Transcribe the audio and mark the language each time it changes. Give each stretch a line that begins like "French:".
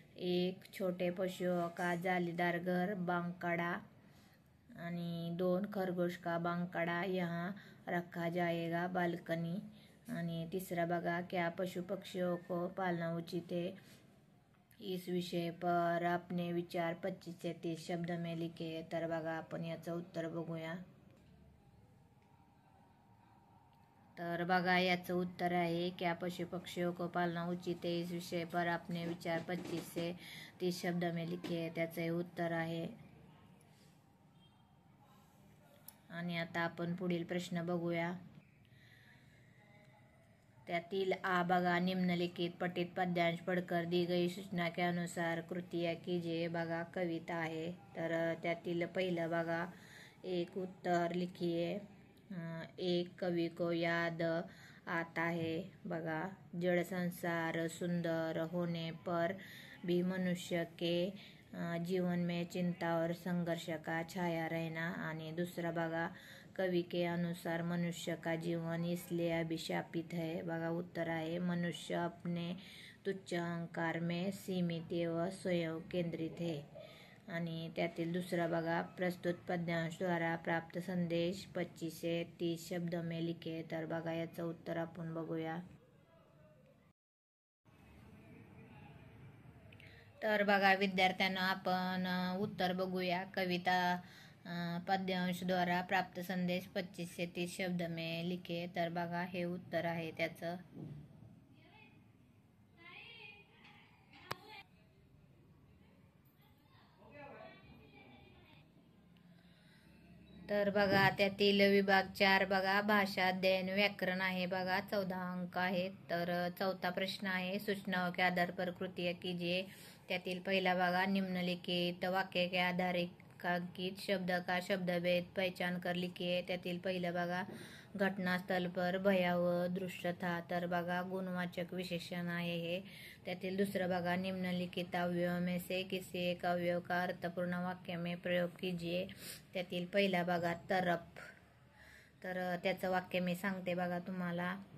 Hindi: एक छोटे पशुओं का जालीदार घर, बांकड़ा। आणि 2 खरगोश का बांकड़ा यहाँ रखा जाएगा, बालकनी।
Marathi: आणि तिसरा बघा,
Hindi: क्या पशु पक्षियों को पालना उचित है। इस विषय पर अपने विचार 25 से 30 शब्द में लिखे.
Marathi: तर बघा आपण याचं उत्तर बघूया. तर बघा याचं उत्तर आहे
Hindi: क्या पशु पक्षियों को पालना उचित है. इस विषय पर अपने विचार 25 से 30 शब्द में लिखे.
Marathi: त्याचं हे उत्तर आहे. आणि आता आपण पुढील प्रश्न बघूया. त्यातील आ बघा
Hindi: निम्नलिखित पठित पद्यांश पढ़कर दी गई सूचना के अनुसार कृतियाँ कीजिए.
Marathi: बघा कविता आहे. तर त्यातील पहिलं बघा
Hindi: एक उत्तर लिखिए. एक कवि को याद आता है. बघा जड़ संसार सुंदर होने पर भी मनुष्य के जीवन में चिंता और संघर्ष का छाया रहना.
Marathi: आणि दुसरा बघा
Hindi: कवि के अनुसार मनुष्य का जीवन इसलिए अभिशापित है.
Marathi: बघा उत्तर आहे
Hindi: मनुष्य अपने तुच्छ अहंकार में सीमित व स्वयं केंद्रित है.
Marathi: आणि त्यातील दुसरा बघा
Hindi: प्रस्तुत पद्यांश द्वारा प्राप्त संदेश 25 से 30 शब्द में लिखे.
Marathi: तर बघा याचं उत्तर आपण बघूया. तर बघा विद्यार्थ्यांना आपण उत्तर बघूया.
Hindi: कविता पद्यांश द्वारा प्राप्त संदेश 25 से 30 शब्द में लिखे.
Marathi: तर बघा हे उत्तर आहे त्याचं. तर बघा त्यातील विभाग 4 बघा भाषा अध्ययन व्याकरण आहे. बघा 14 अंक आहेत. तर चौथा प्रश्न आहे
Hindi: सूचनाओं के आधार पर कृतियाँ कीजिए.
Marathi: त्यातील पहिला बघा
Hindi: निम्नलिखित वाक्य के आधारित शब्द का शब्दभेद पहचान कर लिखिए.
Marathi: त्यातील पहिलं बघा
Hindi: घटनास्थल पर भयावह दृश्य था.
Marathi: तर बघा गुणवाचक विशेषण आहे हे. त्यातील दुसरं बघा
Hindi: निम्नलिखित अवयव में से किसी एक अवयव का अर्थपूर्ण वाक्य में प्रयोग कीजिए.
Marathi: त्यातील पहिला बघा तरफ. तर त्याचं वाक्य मी सांगते बघा तुम्हाला.